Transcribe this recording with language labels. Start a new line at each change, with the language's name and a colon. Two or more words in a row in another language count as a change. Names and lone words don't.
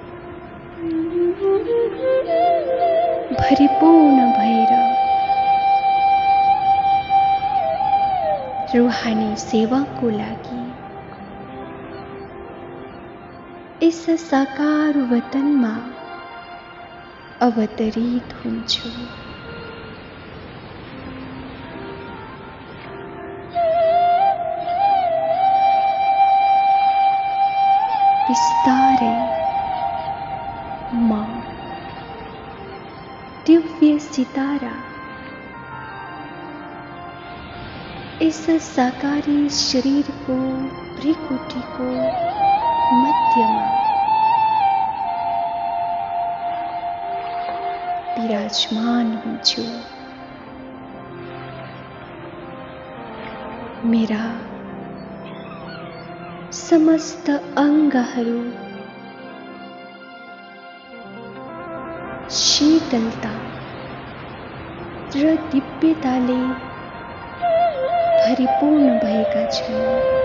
Nepali: भरिपूर्ण भएर रूहानी सेवाको लागि इस साकार वतनमा अवतरित हुन्छु। बिस्तारै म दिव्य सितारा इस साकारी शरीरको भ्रिकुटीको मध्यमा विराजमान हुन्छु। मेरा समस्त अङ्गहरू शीतलता र दिव्यताले परिपूर्ण भएका छन्।